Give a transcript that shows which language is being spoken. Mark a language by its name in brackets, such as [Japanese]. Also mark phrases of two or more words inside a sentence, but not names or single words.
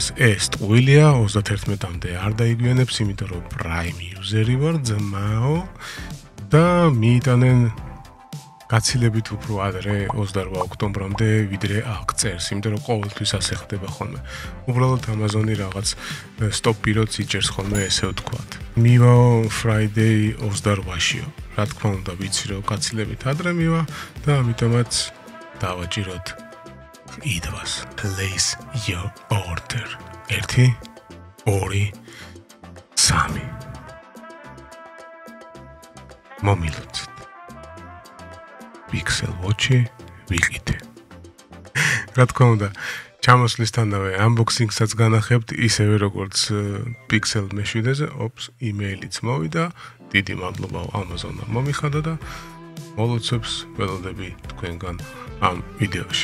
[Georgian] ეს ტყუილია 31-მდე არ დაიგვიანებს, იმიტომ რომ [English] Prime user- [Georgian] ი ვარ, ძმაო და მიიტანენ გაცილებით უფრო ადრე 28 ოქტომბრამდე ვიდრე აქ წერს, იმიტომ რომ ყოველთვის ასე ხდება ხოლმე. უბრალოდ Amazon-ი რაღაც [English] stop period- [Georgian] ს იჭერს ხოლმე, ესე ვთქვათ. მივა Friday 28-შიო. რა თქმა უნდა, ვიცი რომ გაცილებით ადრე მივა და ამიტომაც დავაჭიროთ იდვას. [English] Place your order. [Georgian] 1 2 3 მომილოცეთ. Pixel Watch-ი ვიყიდე. რა თქმა უნდა, ჩამოსვლისთანავე unboxing-საც განახებთ, ისევე როგორც Pixel მეშვიდეზე, email-იც მოვიდა, დიდი მადლობა Amazon-მა მომიხადა და მოლოცებს ველოდები თქვენგან ამ ვიდეოში.